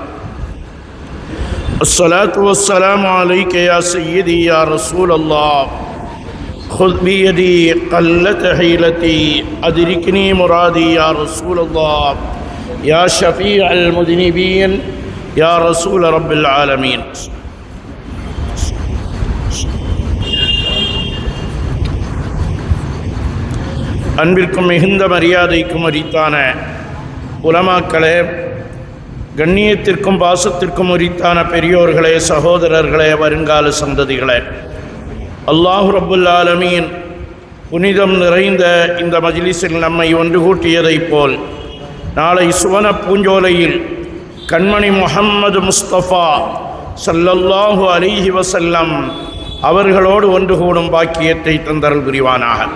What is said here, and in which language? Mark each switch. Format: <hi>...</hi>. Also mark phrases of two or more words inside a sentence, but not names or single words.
<ar>الصلاة والسلام عليك يا سيدي يا رسول الله خذ بيدي قلت حيلتي أدركني مرادي يا رسول الله يا شفيع المذنبين يا رسول رب العالمين.</ar> <ta>அன்பிற்கும் மிகுந்த மரியாதைக்கும் உரித்தான உலமாக்களே, கண்ணியத்திற்கும் பாசத்திற்கும் உரித்தான பெரியோர்களே, சகோதரர்களே, வருங்கால சந்ததிகளே,</ta> <ar>الله رب العالمين</ar> <ta>புனிதம் நிறைந்த இந்த மஜ்லிஸில் நம்மை ஒன்று கூட்டியதைப் போல் நாளை சுவன பூஞ்சோலையில் கண்மணி முஹம்மது முஸ்தபா</ta> <ar>صلى الله عليه وسلم</ar> <ta>அவர்களோடு ஒன்று கூடும் பாக்கியத்தை தந்தருள் புரிவானாக.</ta>